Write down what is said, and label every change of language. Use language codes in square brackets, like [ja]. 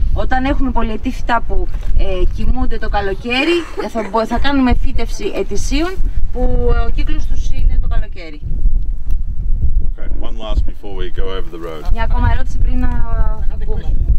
[el] Όταν έχουμε πολυετή φυτά που κοιμούνται το καλοκαίρι, θα κάνουμε φύτευση ετησίων που ο κύκλος τους είναι το καλοκαίρι. [en] Okay, one last before we go over the road. [el] Μια ακόμα ερώτηση πριν να βγούμε.